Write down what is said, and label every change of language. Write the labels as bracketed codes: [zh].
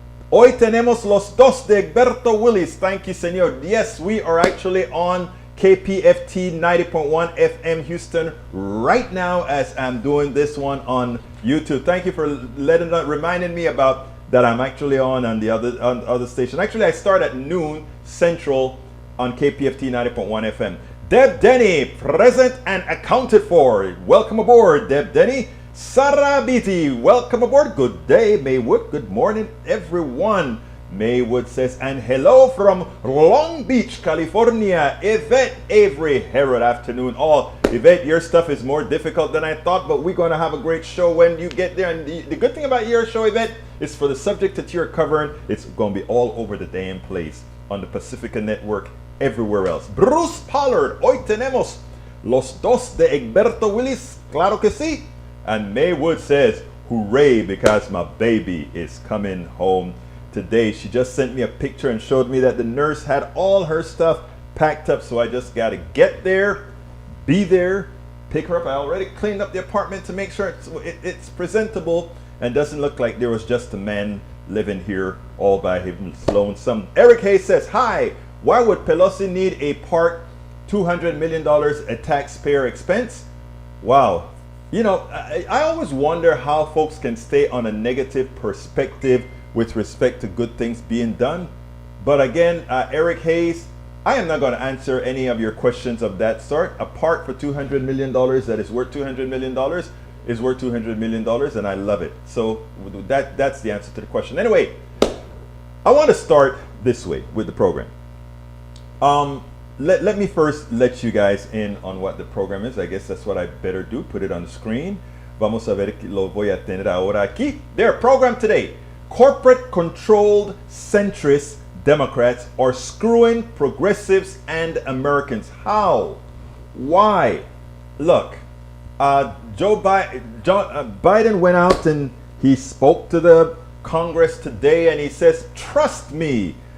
[es] Hoy tenemos los dos de Egberto Willis. [en] Thank you, Señor. Yes, we are actually on KPFT 90.1 FM Houston right now as I'm doing this one on YouTube. Thank you for reminding me about that. I'm actually on the other station. Actually, I start at noon Central on KPFT 90.1 FM. Deb Denny, present and accounted for. Welcome aboard, Deb Denny. Sarah Beatty, welcome aboard. Good day, Maywood. Good morning, everyone. Maywood says, and hello from Long Beach, California. Yvette Avery, Herod afternoon. Oh, Yvette, your stuff is more difficult than I thought, but we're going to have a great show when you get there. And the good thing about your show, Yvette, is for the subject that you're covering, it's going to be all over the damn place on the Pacifica Network, everywhere else. [es] Bruce Pollard, hoy tenemos los dos de Egberto Willis. Claro que sí. [en] And Maywood says, hooray, because my baby is coming home today. She just sent me a picture and showed me that the nurse had all her stuff packed up. So I just got to get there, be there, pick her up. I already cleaned up the apartment to make sure it's presentable and doesn't look like there was just a man living here all by his lonesome. Eric Hayes says, hi, why would Pelosi need a part $200 million a taxpayer expense? Wow. You know, I always wonder how folks can stay on a negative perspective with respect to good things being done. But again, Eric Hayes, I am not going to answer any of your questions of that sort. A part for $200 million that is worth $200 million is worth $200 million, and I love it. So that's the answer to the question. Anyway, I want to start this way with the program. Let me first let you guys in on what the program is. I guess that's what I better do. Put it on the screen. [es] Vamos a ver, lo voy a tener ahora aquí. [en] Their program today. Corporate-controlled centrist Democrats are screwing progressives and Americans. How? Why? Look, Biden went out and he spoke to the Congress today and he says, trust me.